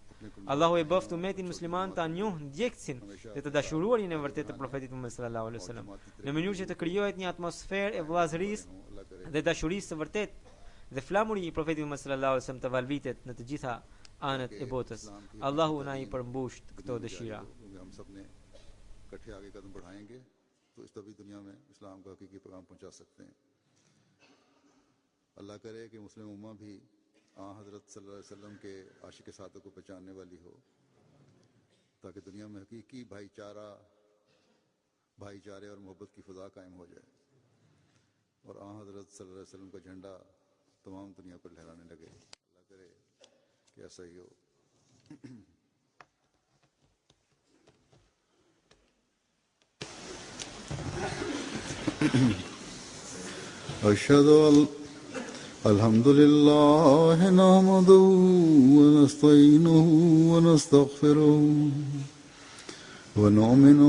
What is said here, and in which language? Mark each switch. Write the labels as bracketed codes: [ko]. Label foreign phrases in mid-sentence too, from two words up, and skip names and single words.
[sq] Allahu e bëft umetin musliman ta njohë ndjekësin dhe të dashuruarin e vërtetë të profetit Muhammed [ar] صلى الله عليه وسلم, [sq] në mënyrë që të krijohet një atmosferë e vëllazërisë dhe dashurisë së vërtetë dhe flamuri i profetit Muhammed [ar] صلى الله عليه وسلم [sq] të valvitet në të gjitha anët e botës. Allahu na i përmbusht këto dëshira. [ur] اللہ کرے کہ مسلم امہ بھی حضرت [ar] صلى الله عليه وسلم [ur] کے عاشق صادق کو پہچاننے والی ہو، تاکہ دنیا میں حقیقی بھائی چارے اور محبت کی فضا قائم ہو جائے اور حضرت [ar] صلى الله عليه وسلم [ur] کا جھنڈا تمام دنیا پر لہرانے لگے. اللہ کرے کہ ایسا ہی ہو. [ar] أشهد الحمد لله نحمده و نستعينه و نستغفره و نؤمن